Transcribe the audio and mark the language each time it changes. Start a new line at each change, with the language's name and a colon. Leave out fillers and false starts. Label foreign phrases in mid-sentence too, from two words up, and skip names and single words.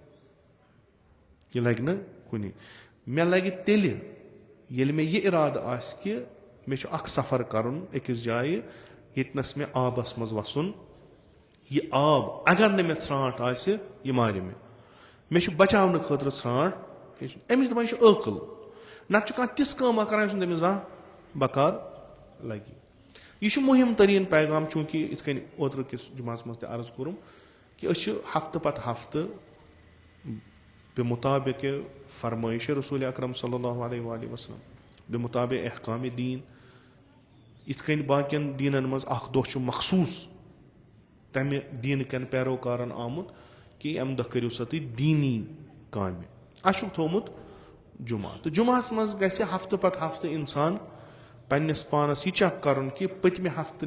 Kashmiri: یہِ لگہِ نہٕ کُنی مےٚ لگہِ تیٚلہِ ییٚلہِ مےٚ یہِ ارادٕ آسہِ کہِ مےٚ چھُ اکھ سفر کرُن أکِس جایہِ ییٚتنس مےٚ آبس منٛز وسُن یہِ آب اگر نہٕ مےٚ ژھرانٛٹھ آسہِ یہِ مارِ مےٚ چھُ بچاونہٕ خٲطرٕ ژھرانٛٹھ أمِس دپان یہِ چھُ عٲقل نتہٕ چھُ کانٛہہ تِژھ کٲمہ کران یُس نہٕ تٔمِس زانٛہہ بکار لگہِ یہِ چھُ مُہِم تریٖن پیغام چوٗنٛکہِ یِتھ کٔنۍ اوترٕ کِس جُمعس منٛز تہِ عرض کوٚرُم کہِ أسۍ چھِ ہفتہٕ پتہٕ ہفتہٕ بے مُطابِق فرمٲیشِ رسوٗلِ اکرم
Arabic: صلی اللہ علیہ وآلہ وسلم
Kashmiri: بے مُطابِق احکامِ دیٖن یِتھ کٔنۍ باقین دیٖنن منٛز اکھ دۄہ چھُ مخصوٗص تمہِ دیٖنہٕ کٮ۪ن پیروکارن آمُت کہِ امہِ دۄہ کٔرِو سا تُہۍ دیٖنی کامہِ اسہِ چھُکھ تھوٚومُت جُمعہ تہٕ جُمعس منٛز گژھِ ہفتہٕ پتہٕ ہفتہٕ انسان پننس پانس یہِ چیک کرُن کہِ پٔتمہِ ہفتہٕ